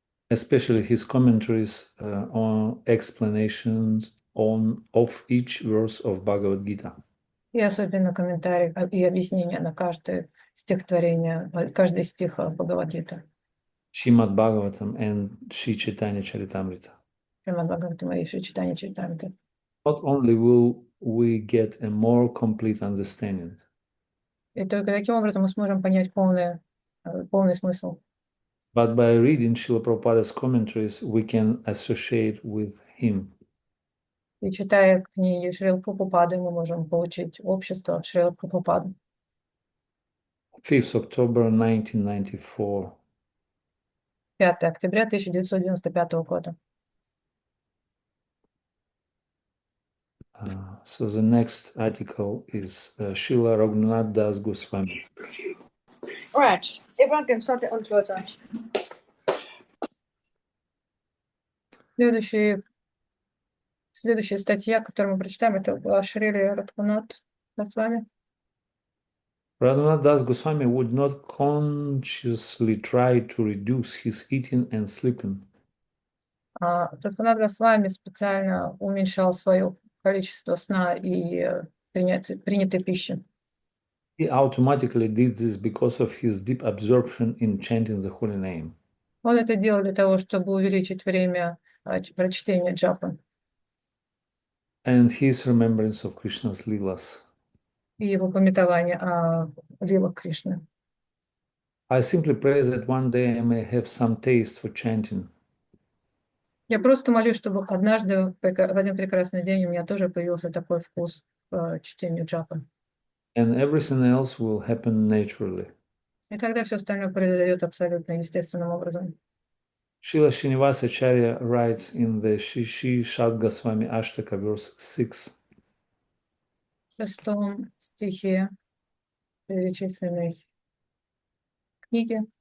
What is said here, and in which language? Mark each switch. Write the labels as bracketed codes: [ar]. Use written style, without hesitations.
[en] Especially his commentaries on explanations of each verse of Bhagavad Gita. [ru] И особенно комментарии и объяснения на каждое стихотворение, каждый стих Бхагавад-гиты. [en] Srimad Bhagavatam and Sri Chaitanya Charitamrita. [ru] Шримад Бхагаватам и Шри Чайтанья Чаритамрита. [en] Not only will we get a more complete understanding, [ru] И только таким образом мы сможем понять полный смысл. [en] but by reading Srila Prabhupada's commentaries, we can associate with him. [ru] И читая книги Шрилы Прабхупады, мы можем получить общество Шрилы Прабхупады. [en] 5th October 1994. [ru] 5 октября 1995 года. [en] So the next article is Srila Raghunath Das Goswami. All right, everyone can start their own clothes on. [ru] Следующая статья, которую мы прочитаем, это Шрили Радхунат Госвами. [en] Raghunath Das Goswami would not consciously try to reduce his eating and sleeping. [ru] Радхунат Госвами специально уменьшал свое количество сна и принятой пищи. [en] He automatically did this because of his deep absorption in chanting the holy name. [ru] Он это делал для того, чтобы увеличить время прочтения джапы [en] And his remembrance of Krishna's leelas. [ru] и его памятование о лилах Кришны. [en] I simply pray that one day I may have some taste for chanting. [ru] Я просто молюсь, чтобы однажды, в один прекрасный день, у меня тоже появился такой вкус к чтению джапы. [en] And everything else will happen naturally. [ru] И тогда все остальное произойдет абсолютно естественным образом. [en] Srila Srinivasa Acharya writes in the Shishi Shad Goswami Ashtaka, verse 6. [ru] В 6 стихе перечисленной книги